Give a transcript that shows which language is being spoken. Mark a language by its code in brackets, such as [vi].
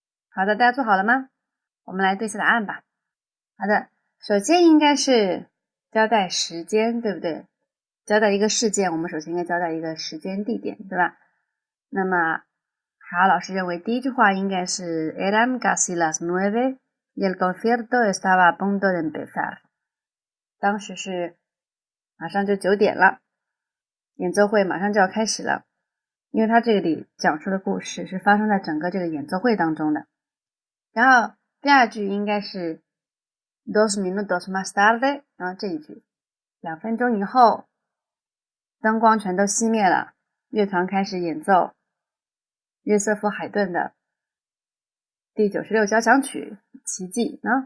[zh] 好的，大家做好了吗？我们来对下答案吧。好的，首先应该是交代时间，对不对？交代一个事件，我们首先应该交代一个时间地点，对吧？那么海浩老师认为第一句话应该是 [es] Eran casi las 9 y el concierto estaba a punto de empezar。 [zh] 当时是马上就9点了，演奏会马上就要开始了，因为他这里讲述的故事是发生在整个这个演奏会当中的。然后第二句应该是 [es] 2 minutos más tarde， [zh] 然后这一句2分钟以后，灯光全都熄灭了，乐团开始演奏约瑟夫海顿的第96交响曲奇迹